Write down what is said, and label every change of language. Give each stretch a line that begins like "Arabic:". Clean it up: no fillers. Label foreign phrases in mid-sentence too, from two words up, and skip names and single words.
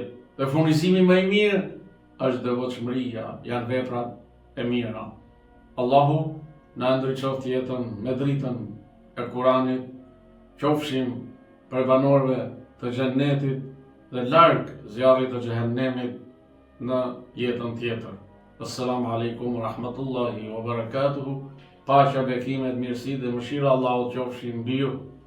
Albanian: Dhe furnizimi më i mirë është devotshmëria, janë veprat e mira. Allahu na ndriçoft jetën me dritën e Kuranit, qofshim për banorëve të xhennetit dhe larg zjarrit të xhehenemit në jetën tjetër.
Arabic: السلام عليكم ورحمة الله وبركاته.
Albanian: Paqja, bekimet, mirësi dhe mëshira Allahut qofshin mbi ju.